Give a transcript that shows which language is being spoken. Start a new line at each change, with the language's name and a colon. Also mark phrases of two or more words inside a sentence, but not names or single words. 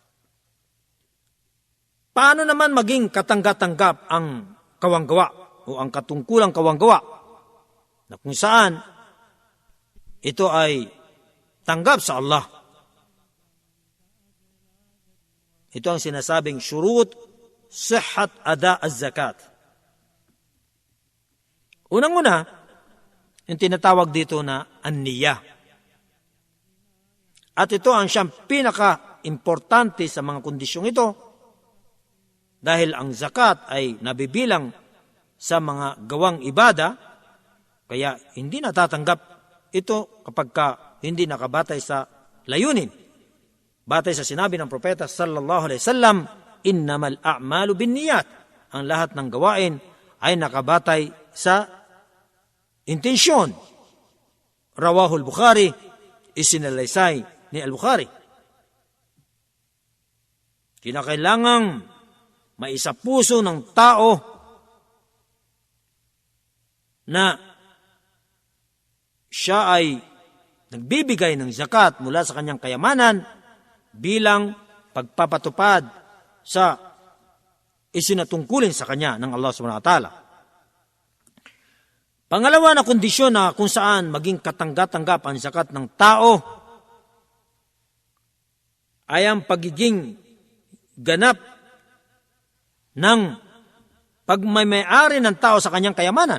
Filipino: Paano naman maging katanggap-tanggap ang kawanggawa o ang katungkulang kawanggawa na kung saan ito ay tanggap sa Allah? Ito ang sinasabing
Arabic: شروط صحة أداء الزكاة.
Filipino: Unang-una, yung tinatawag dito na an-niyya. At ito ang siyang pinaka-importante sa mga kondisyong ito dahil ang zakat ay nabibilang sa mga gawang ibada, kaya hindi natatanggap ito kapag hindi nakabatay sa layunin. Batay sa sinabi ng propeta
Arabic: صلى الله عليه وسلم, إنما الأعمال بالنيات.
Filipino: Ang lahat ng gawain ay nakabatay sa intensyon.
Arabic: رواه البخاري,
Filipino: isinalaysay ni Al-Bukhari. Kinakailangang maisapuso ng tao na siya ay nagbibigay ng zakat mula sa kanyang kayamanan bilang pagpapatupad sa isinatungkulin sa kanya ng Allah
Arabic: سبحانه وتعالى.
Filipino: Pangalawa na kondisyon na kung saan maging katanggap-tanggap ang zakat ng tao ay ang pagiging ganap ng pagmamayari ng tao sa kanyang kayamanan.